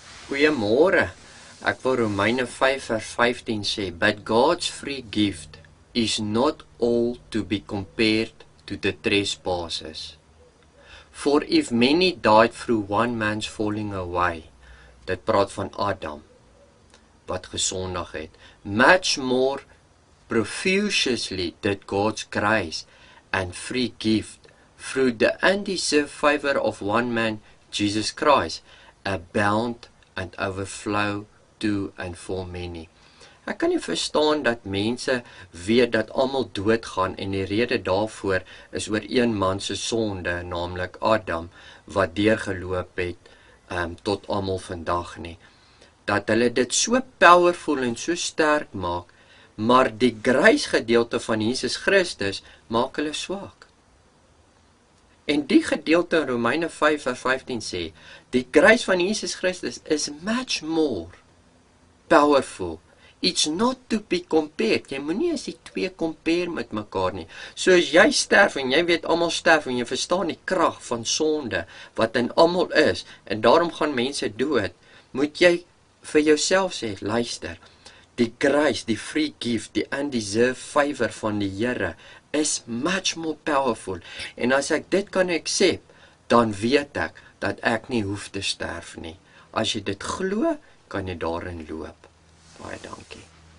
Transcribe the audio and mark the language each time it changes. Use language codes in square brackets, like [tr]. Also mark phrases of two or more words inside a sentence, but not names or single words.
[af] Goeiemôre. Ek wil Romeine 5 vers 15 sê, [en] but God's free gift is not all to be compared to the trespasses. For if many died through one man's falling away, [af] dit praat van Adam, wat gesondig het, [en] much more profusely did God's grace and free gift through the undeserved favor of one man, Jesus Christ, abound and overflow to and for many. [af] Ek kan nie verstaan dat mense weet dat almal doodgaan en die rede daarvoor is oor een man se sonde, naamlik Adam, wat deurgeloop het tot almal vandag nie. Dat hulle dit so powerful en so sterk maak, maar die grace gedeelte van Jesus Christus maak hulle swak. En die gedeelte in Romeine 5 vers 15 sê, die grace van Jesus Christus is [en] much more powerful. It's not to be compared. [af] Jy moenie as die twee compare met mekaar nie. So as jy sterf en jy weet almal sterf en jy verstaan die krag van sonde wat in almal is en daarom gaan mense dood, moet jy vir jouself sê, luister, die grace, die [en] free gift, [af] die [en] undeserved favor [af] van die Here is [en] much more powerful. [af] En as ek dit kan accept, dan weet ek dat ek nie hoef te sterf nie. As jy dit glo, kan jy daarin loop. Baie dankie.